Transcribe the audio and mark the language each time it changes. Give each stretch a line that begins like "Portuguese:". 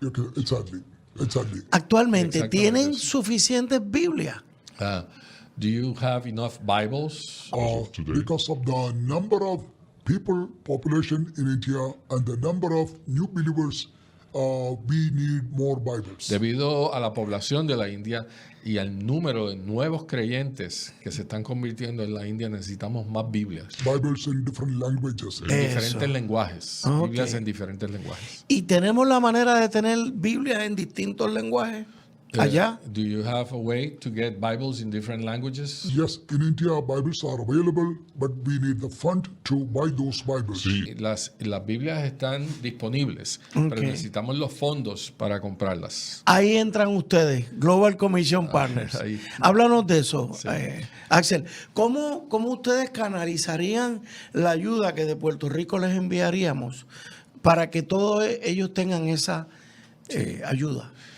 English: Okay. Exactly. Exactly.
Spanish: Actualmente, Exactamente ¿tienen eso. suficientes Biblias?
English: Do you have enough Bibles? Because of the number of population in India and the number of new believers, we need more Bibles.
Spanish: Debido a la población de la India y al número de nuevos creyentes que se están convirtiendo en la India, necesitamos más Biblias.
English: Bibles in different languages.
Spanish: En diferentes lenguajes. Ok. Biblias en diferentes lenguajes. ¿Y tenemos la manera de tener Biblias en distintos lenguajes allá?
English: Do you have a way to get Bibles in different languages? Yes, in India, Bibles are available, but we need the fund to buy those Bibles.
Spanish: Las Biblias están disponibles, pero necesitamos los fondos para comprarlas. Ahí entran ustedes, Global Commission Partners. ahí. Háblanos de eso, Axel. ¿Cómo ustedes canalizarían la ayuda que de Puerto Rico les enviaríamos para que todos ellos tengan esa ayuda?